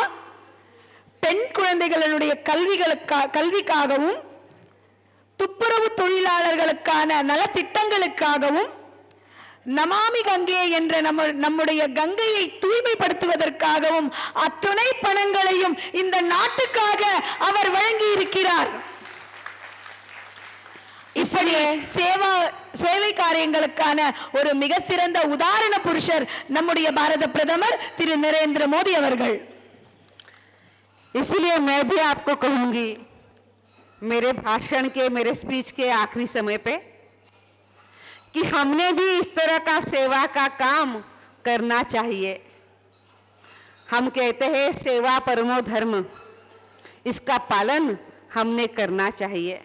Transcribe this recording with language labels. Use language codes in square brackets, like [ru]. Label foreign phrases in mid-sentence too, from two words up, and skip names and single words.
[ta] பெண் குழந்தைகளுடைய கல்விக்காகவும் துப்புரவு தொழிலாளர்களுக்கான நலத்திட்டங்களுக்காகவும் நமாமி கங்கே என்ற நம்முடைய கங்கையை தூய்மைப்படுத்துவதற்காகவும் அத்துணை பணங்களையும் இந்த நாட்டுக்காக அவர் வழங்கி இருக்கிறார். இப்படி சேவை காரியங்களுக்கான ஒரு மிக சிறந்த உதாரண புருஷர் நம்முடைய பாரத பிரதமர் திரு நரேந்திர மோடி அவர்கள். [hi] इसलिए मैं भी आपको कहूंगी मेरे भाषण के, मेरे स्पीच के आखिरी समय पे कि हमने भी इस तरह का सेवा का काम करना चाहिए. हम कहते हैं [sa] सेवा परमो धर्म, [hi] इसका पालन हमने करना चाहिए.